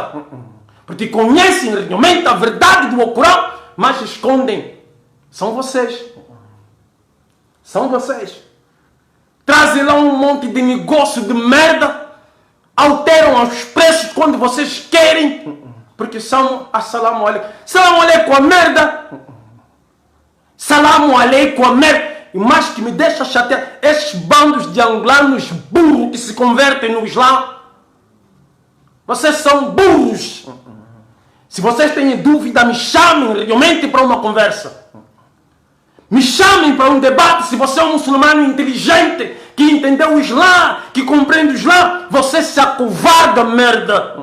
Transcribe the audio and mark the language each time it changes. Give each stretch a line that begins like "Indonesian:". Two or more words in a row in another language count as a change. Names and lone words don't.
Portuguese: Porque conhecem realmente a verdade do Corão, mas escondem. São vocês. São vocês. Trazem lá um monte de negócio de merda, alteram os preços quando vocês querem, porque são
Arabic: السلام عليكم. سلام عليكم
Portuguese: a merda.
Arabic: سلام عليكم
Portuguese: a merda. E mais que me deixa chatear, esses bandos de angolanos burros que se convertem no Islã, vocês são burros. Se vocês têm dúvida, me chamem realmente para uma conversa. Me chamem para um debate. Se você é um muçulmano inteligente, que entendeu o Islã, que compreende o Islã, você se acovarda, merda.